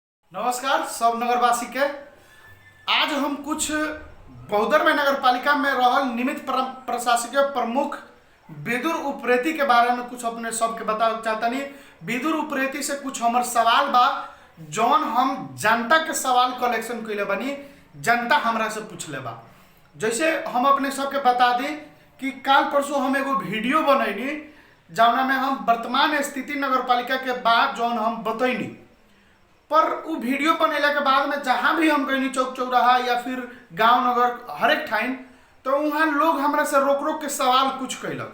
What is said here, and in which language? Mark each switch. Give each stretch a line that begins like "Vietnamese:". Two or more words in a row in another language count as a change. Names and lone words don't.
Bhojpuri: नमस्कार सब नगरवासी के। आज हम कुछ बौद्धर में नगर पालिका में रहल निमित्त प्रशासकीय प्रमुख विदुर उप्रेती के बारे में कुछ अपने सबके बतावे चाहतनी। विदुर उप्रेती से कुछ हमार सवाल बा जौन हम जनता के सवाल कलेक्शन कैले बनी, जनता हमरा से पूछले बा। जैसे हम अपने सबके बता दी कि काल परसों हम एगो वीडियो बनैनी जौना में हम वर्तमान स्थिति नगर पालिका के बाद जौन हम बतैनी, पर वो वीडियो बनेला के बाद में जहाँ भी हम गई चौक चौराहा या फिर गांव नगर हर एक ठाइन, तो वहाँ लोग हमरा से रोक रोक के सवाल कुछ कैलक।